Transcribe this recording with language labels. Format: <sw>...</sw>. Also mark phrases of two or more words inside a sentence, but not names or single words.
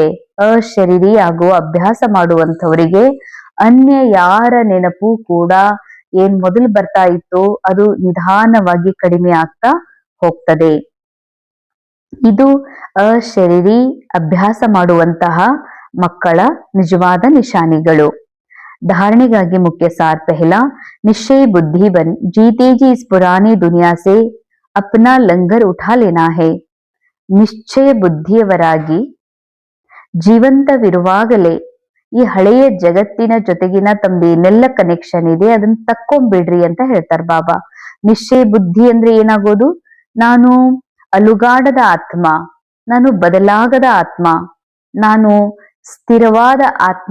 <kn>ಅಶರೀರಿ ಆಗುವ ಅಭ್ಯಾಸ ಮಾಡುವಂತವರಿಗೆ ಅನ್ಯ ಯಾರ ನೆನಪು ಕೂಡ ಏನ್ ಮೊದಲು ಬರ್ತಾ ಇತ್ತು ಅದು ನಿಧಾನವಾಗಿ ಕಡಿಮೆ ಆಗ್ತಾ ಹೋಗ್ತದೆ. ಇದು ಅಶರೀರಿ ಅಭ್ಯಾಸ ಮಾಡುವಂತಹ ಮಕ್ಕಳ ನಿಜವಾದ ನಿಶಾನಿಗಳು.</kn> <hi>धारणेಗಾಗಿ मुख्य सार पहला, निश्चय बुद्धि बन जीते जी इस पुरानी दुनिया से अपना लंगर उठा लेना है.</hi> <kn>ನಿಶ್ಚಯ ಬುದ್ಧಿಯವರಾಗಿ ಜೀವಂತವಿರುವಾಗಲೇ ಈ ಹಳೆಯ ಜಗತ್ತಿನ ಜೊತೆಗಿನ ತಮ್ದೇನೆಲ್ಲ ಕನೆಕ್ಷನ್ ಇದೆ ಅದನ್ನ ತಕ್ಕೊಂಬಿಡ್ರಿ ಅಂತ ಹೇಳ್ತಾರೆ ಬಾಬಾ. ನಿಶ್ಚಯ ಬುದ್ಧಿ ಅಂದ್ರೆ ಏನಾಗೋದು? ನಾನು ಅಲುಗಾಡದ ಆತ್ಮ, ನಾನು ಬದಲಾಗದ ಆತ್ಮ, ನಾನು ಸ್ಥಿರವಾದ ಆತ್ಮ.</kn>